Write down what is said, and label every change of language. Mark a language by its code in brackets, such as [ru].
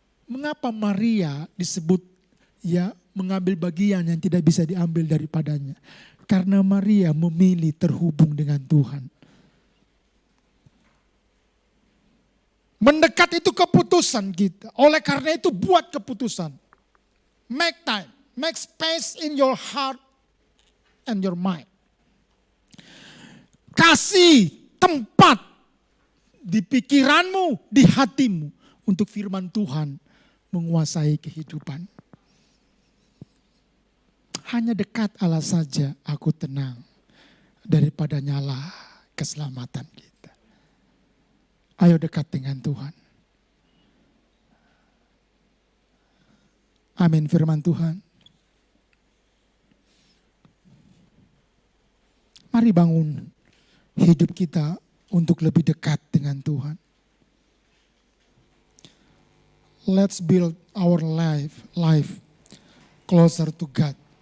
[id] Mengapa Maria disebut mengambil bagian yang tidak bisa diambil daripadanya? Karena Maria memilih terhubung dengan Tuhan. Mendekat itu keputusan kita. Oleh karena itu buat keputusan. [en] Make time. Make space in your heart and your mind. [id] Kasih tempat di pikiranmu, di hatimu untuk firman Tuhan menguasai kehidupan. Hanya dekat Allah saja aku tenang daripada nyala keselamatan kita. Ayo dekat dengan Tuhan. Amin firman Tuhan. Mari bangun hidup kita untuk lebih dekat dengan Tuhan. [en] Let's build our life closer to God.